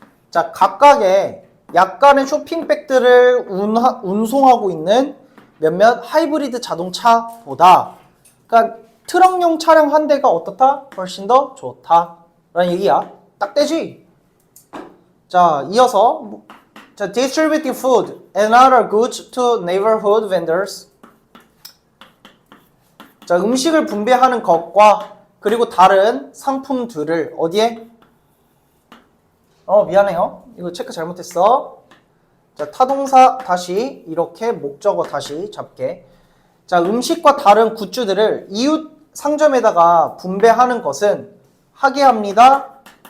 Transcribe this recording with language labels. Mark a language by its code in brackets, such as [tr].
[ko] 자, 각각의 약간의 쇼핑백들을 운송하고 있는 몇몇 하이브리드 자동차보다, 그러니까 트럭용 차량 한 대가 어떻다? 훨씬 더 좋다 라는 얘기야. 딱 되지? 자, 이어서 [en] 자, distribute food and other goods to neighborhood vendors. [ko] 자, 음식을 분배하는 것과 그리고 다른 상품들을 어디에? 미안해요. 이거 체크 잘못했어. 자, 타동사 다시 이렇게 목적어 다시 잡게. 자, 음식과 다른 굿즈들을 이웃 상점에다가 분배하는 것은 하게 합니다.